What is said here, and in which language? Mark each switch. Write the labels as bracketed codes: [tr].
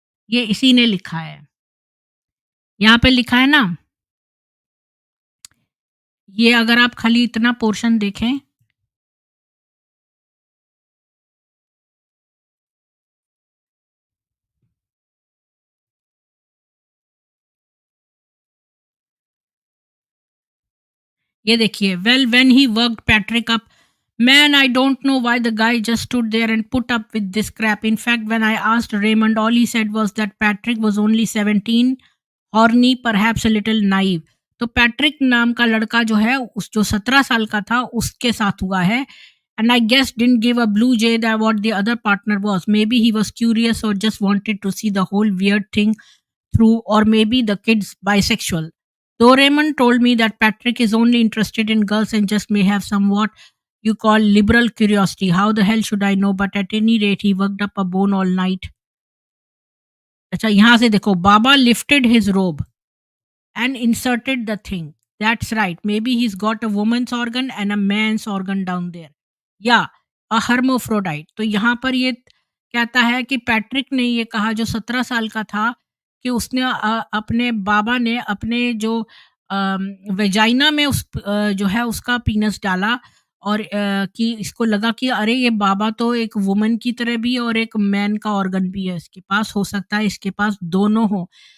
[hi] ये इसी ने लिखा है। यहाँ पे लिखा है ना, ये अगर आप खाली इतना पोर्शन देखें, ये देखिए, [en] Well when he worked Patrick up, man, I don't know why the guy just stood there and put up with this crap. In fact, when I asked Raymond, all he said was that Patrick was only 17, horny, perhaps a little naive. [hi] तो Patrick नाम का लड़का जो है उस जो 17 साल का था उसके साथ हुआ है, [en] and I guess didn't give a blue jay that what the other partner was. Maybe he was curious or just wanted to see the whole weird thing through, or maybe the kid's bisexual. Though Raymond told me that Patrick is only interested in girls and just may have somewhat you call liberal curiosity. How the hell should I know? But at any rate, he worked up a bone all night. [hi] अच्छा, यहाँ से देखो, [en] Baba lifted his robe and inserted the thing. That's right. Maybe he's got a woman's organ and a man's organ down there. Yeah, a hermaphrodite. [hi] तो यहाँ पर ये कहता है कि पैट्रिक ने ये कहा जो 17 साल का था कि उसने अपने बाबा ने अपने जो वेजाइना में जो है उसका पीनस डाला, और कि इसको लगा कि अरे ये बाबा तो एक वुमन की तरह भी और एक मैन का ऑर्गन भी है इसके पास, हो सकता है इसके पास दोनों हो।